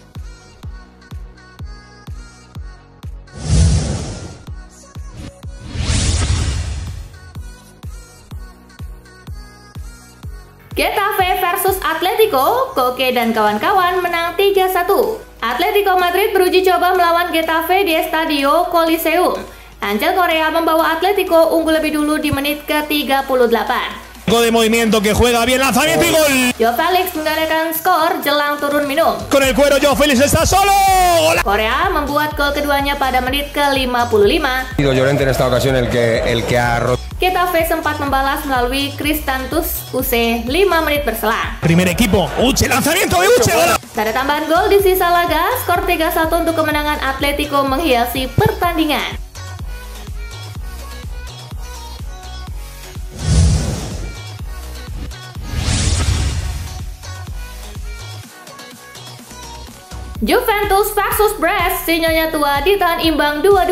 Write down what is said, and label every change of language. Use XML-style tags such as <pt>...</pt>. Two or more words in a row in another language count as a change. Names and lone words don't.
<id>Getafe versus Atletico, Koke dan kawan-kawan menang 3-1. Atletico Madrid beruji coba melawan Getafe di Estadio Coliseum. Angel Korea membawa Atletico unggul lebih dulu di menit ke-38.</id> <es>De movimiento que juega bien, lanzamiento y gol.</es> <id>Joao Felix menggandakan skor jelang turun minum.</id> <es>Con el cuero Joao Felix está solo.</es> <id>Korea membuat gol keduanya pada menit ke-55.</id> <es>Llorente en esta ocasión el que ha roto.</es> <id>Getafe sempat membalas melalui Kristantus Uche 5 menit berselang.</id> <es>Primer equipo, Uche, lanzamiento de Uche.</es> <id>Tanda tambahan gol di sisa laga, skor 3-1 untuk kemenangan Atletico menghiasi pertandingan. Juventus versus Brest, si Nyonya tua ditahan imbang 2-2.</id>